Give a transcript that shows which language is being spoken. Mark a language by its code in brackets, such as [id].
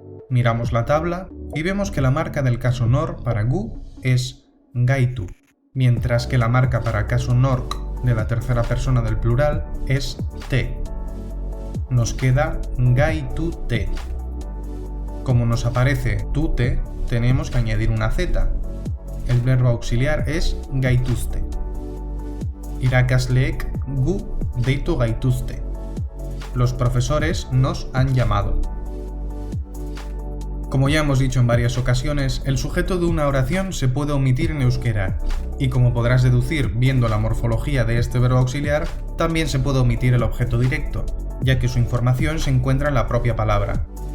[es] Miramos la tabla y vemos que la marca del caso nor para gu es gaitu, mientras que la marca para caso nork de la tercera persona del plural es te. Nos queda gaitu te. Como nos aparece tute, tenemos que añadir una z. El verbo auxiliar es gaituzte. [eu] Irakasleek gu deitu gaituzte. [es] Los profesores nos han llamado. Como ya hemos dicho en varias ocasiones, el sujeto de una oración se puede omitir en euskera, y como podrás deducir viendo la morfología de este verbo auxiliar, también se puede omitir el objeto directo, ya que su información se encuentra en la propia palabra.